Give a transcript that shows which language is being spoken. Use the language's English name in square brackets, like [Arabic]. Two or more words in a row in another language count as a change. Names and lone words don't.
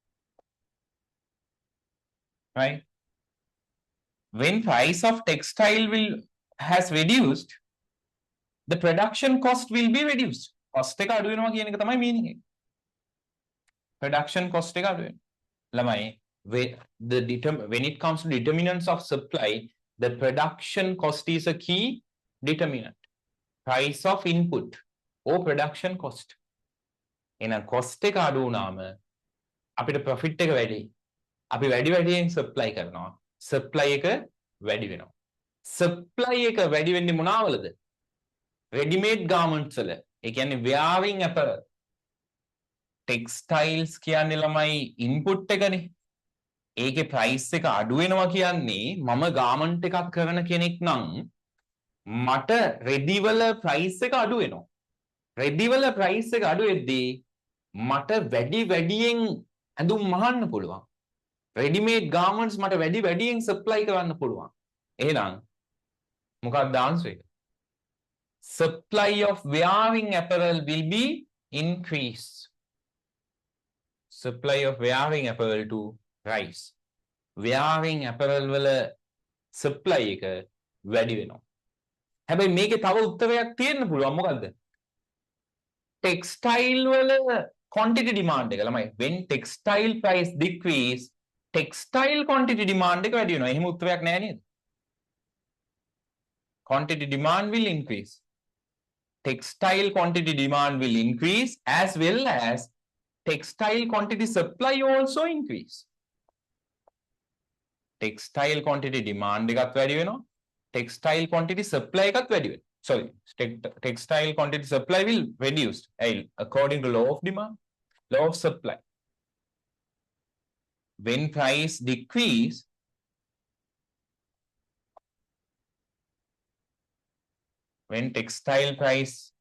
[English] Right? When price of textile has reduced, the production cost will be reduced. [Sinhala] Cost එක අඩු වෙනවා කියන එක තමයි meaning එක. [English] Production cost [Sinhala] එක අඩු වෙනවා. [English] ළමයි when it comes to determinants of supply, the production cost is a key determinant. Price of input or production cost. [Sinhala] එහෙනම් cost එක අඩු වුණාම අපිට profit එක වැඩි. අපි වැඩියෙන් supply කරනවා. Supply එක වැඩි වෙනවා. Supply එක වැඩි වෙන්නේ මොනවලද? [English] Ready made garments වල. [Sinhala] ඒ කියන්නේ [English] wearing apparel. [Sinhala] Textiles කියන්නේ ළමයි input එකනේ. ඒකේ price එක අඩු වෙනවා කියන්නේ මම garment එකක් කරන කෙනෙක් නම් මට ready වල price එක අඩු වෙනවා. ready වල price එක අඩු වෙද්දී මට වැඩියෙන් ඇඳුම් මහන්න පුළුවන්. [English] ready-made garments [Sinhala] මට වැඩියෙන් supply කරන්න පුළුවන්. එහෙනම් මොකක්ද answer එක? [English] Supply of wearing apparel will be increased. Supply of wearing apparel to rise. Wearing apparel [Sinhala] වල supply එක වැඩි වෙනවා. හැබැයි මේකේ තව උත්තරයක් තියෙන්න පුළුවන්. මොකද්ද? textile වල [English] quantity demand [Sinhala] එක ළමයි. [English] when textile price decrease textile quantity demand [Sinhala] එක වැඩි වෙනවා. එහෙම උත්තරයක් නෑ නේද? [English] quantity demand will increase. Textile quantity demand will increase as well as textile quantity supply also increase. Textile quantity demand [Sinhala] එකත් වැඩි වෙනවා. [English] Textile quantity supply [Sinhala] එකත් වැඩි වෙනවා. [English] Sorry, textile quantity supply will reduce according to law of demand, law of supply. When price decrease, when textile price